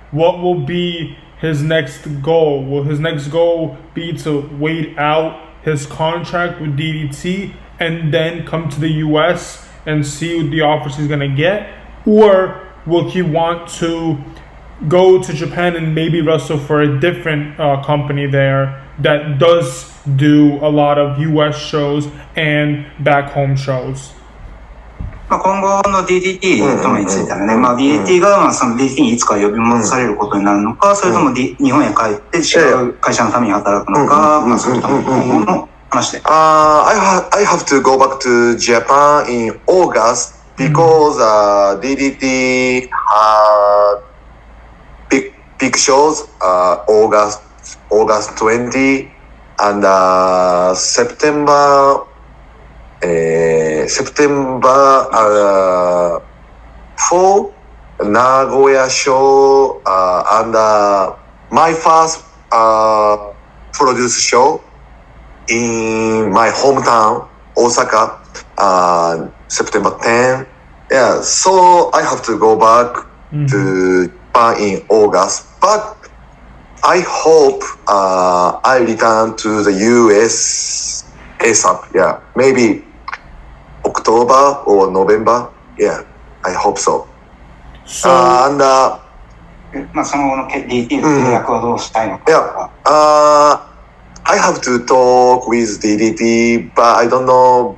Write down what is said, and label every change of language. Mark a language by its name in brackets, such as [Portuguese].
[English] What will be his next goal? Will his next goal be to wait out his contract with DDT and then come to the U.S. and see what the offers he's going to get? Or will he want to go to Japan and maybe wrestle for a different company there that does do a lot of U.S. shows and back home shows? [Japanese] 今後の DDT とのについてはね、DDT がその DDT にいつか呼び戻されることになるのか、それとも日本へ帰って違う会社のために働くのか、それとも今後の話で。 [English] I have to go back to Japan in August because DDT had big shows August 20 and September 4 Nagoya show and my first produced show in my hometown Osaka September 10. Yeah, so I have to go back to Japan in August, but I hope I return to the US ASAP. Yeah, maybe October or November. Yeah, I hope so. So, and [Japanese] その後の DDT の契約はどうしたいのか。 [English] Yeah, I have to talk with DDT, but I don't know.